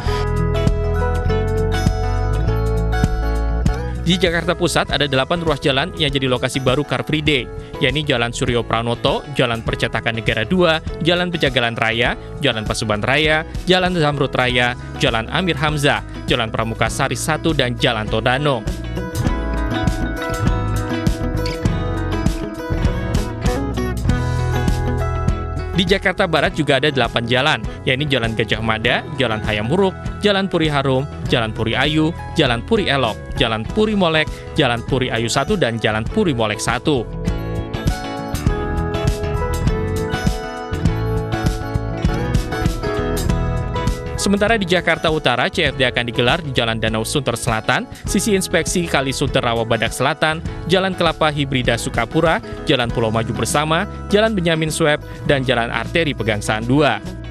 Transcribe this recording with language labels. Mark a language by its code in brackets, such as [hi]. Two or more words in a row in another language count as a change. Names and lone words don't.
[id] Di Jakarta Pusat ada 8 ruas jalan yang jadi lokasi baru Car Free Day, yakni Jalan Suryo Pranoto, Jalan Percetakan Negara 2, Jalan Pejagalan Raya, Jalan Paseban Raya, Jalan Zamrud Raya, Jalan Amir Hamzah, Jalan Pramuka Sari 1, dan Jalan Todano. Di Jakarta Barat juga ada 8 jalan, yakni Jalan Gajah Mada, Jalan Hayam Huruk, Jalan Puri Harum, Jalan Puri Ayu, Jalan Puri Elok, Jalan Puri Molek, Jalan Puri Ayu 1, dan Jalan Puri Molek 1. Sementara di Jakarta Utara, CFD akan digelar di Jalan Danau Sunter Selatan, sisi inspeksi Kali Sunter Rawabadak Selatan, Jalan Kelapa Hibrida Sukapura, Jalan Pulau Maju Bersama, Jalan Benyamin Sueb, dan Jalan Arteri Pegangsaan 2.